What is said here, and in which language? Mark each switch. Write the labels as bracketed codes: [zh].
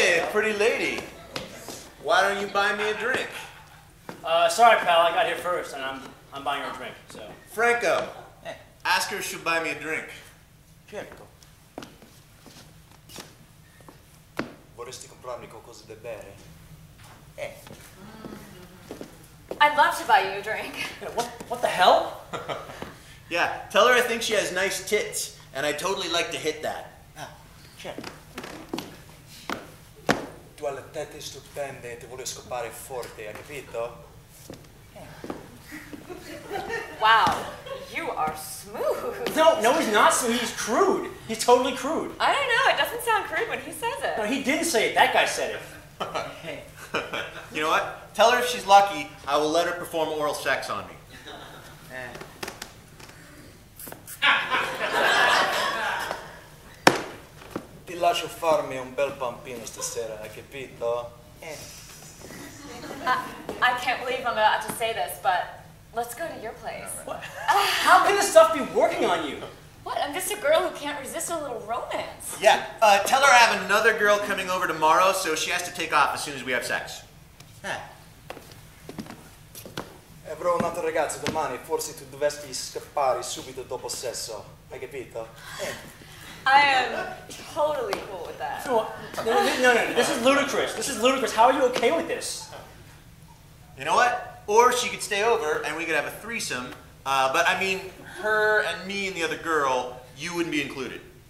[en] Pretty lady, why don't you buy me a drink? Sorry, pal, I got here first, and I'm buying her a drink, so. Franco, ask her if she'll buy me a drink. [it] Certo. Vorresti comprarmi qualcosa da bere? [en] I'd love to buy you a drink. What the hell? Yeah, tell her I think she has nice tits, and I'd totally like to hit that. [it] Certo. Tu hai le tette stupende e ti voglio scopare forte, hai capito? [en] Wow, you are smooth. No, he's not smooth. He's crude. He's totally crude. I don't know. It doesn't sound crude when he says it. No, he didn't say it. That guy said it. Hey. You know what? Tell her if she's lucky, I will let her perform oral sex on me. [it] Ti lascio farmi un bel pampino stasera, hai capito? [en] I can't believe I'm about to say this, but let's go to your place. What? How can this stuff be working on you? What? I'm just a girl who can't resist a little romance. Yeah, tell her I have another girl coming over tomorrow, so she has to take off as soon as we have sex. [it] Avrò un'altra ragazza domani, forse tu dovresti scappare subito dopo sesso. Hai capito? [en] I am totally cool with that. No, this is ludicrous. This is ludicrous. How are you okay with this? You know what? Or she could stay over and we could have a threesome, but I mean, her and me and the other girl, you wouldn't be included.